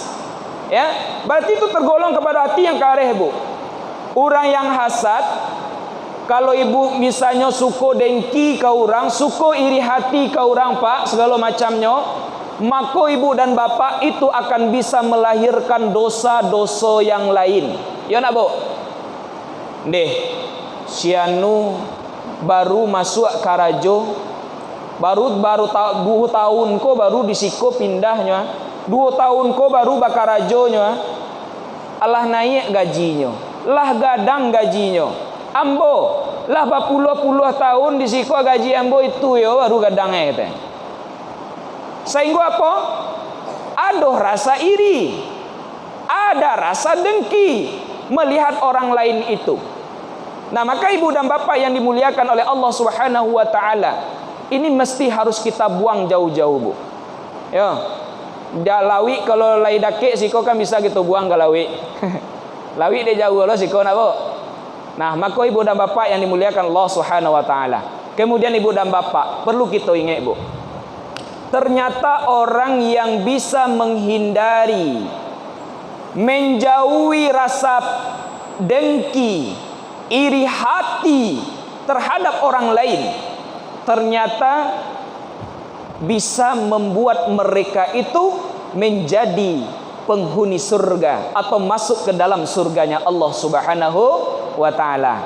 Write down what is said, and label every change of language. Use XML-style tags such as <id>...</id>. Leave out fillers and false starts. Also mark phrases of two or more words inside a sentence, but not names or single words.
<id>Ya, berarti itu tergolong kepada hati yang kareh, Bu. Orang yang hasad, kalau ibu misalnya suko dengki ke orang, suko iri hati ke orang, Pak, segala macamnya, maka ibu dan bapak itu akan bisa melahirkan dosa-dosa yang lain. Ya nak, Bu?</id> <min>Deh, sianu baru masuk karajo, baru 2 tahun ko baru disiko pindahnya, 2 tahun ko baru bakarajonya, Allah naik gajinya, lah gadang gajinya, ambo lah berpuluh-puluh tahun disiko gaji ambo itu yo baru gadangnya kata.</min> <id>Sehingga apa? Ada rasa iri, ada rasa dengki melihat orang lain itu. Nah, maka ibu dan bapak yang dimuliakan oleh Allah</id> <ar>سبحانه وتعالى,</ar> <id>ini mesti harus kita buang jauh-jauh, Bu. Ya.</id> <min>Lawi kalau lai dake siko kan bisa kita buang ke lawi. Lawi dia jauh loh siko nak, Bu.</min> <id>Nah, maka ibu dan bapak yang dimuliakan Allah</id> <ar>سبحانه وتعالى.</ar> <id>Kemudian ibu dan bapak perlu kita ingat, Bu. Ternyata orang yang bisa menghindari, menjauhi rasa dengki, iri hati terhadap orang lain, ternyata bisa membuat mereka itu menjadi penghuni surga atau masuk ke dalam surganya Allah</id> <ar>سبحانه وتعالى.</ar>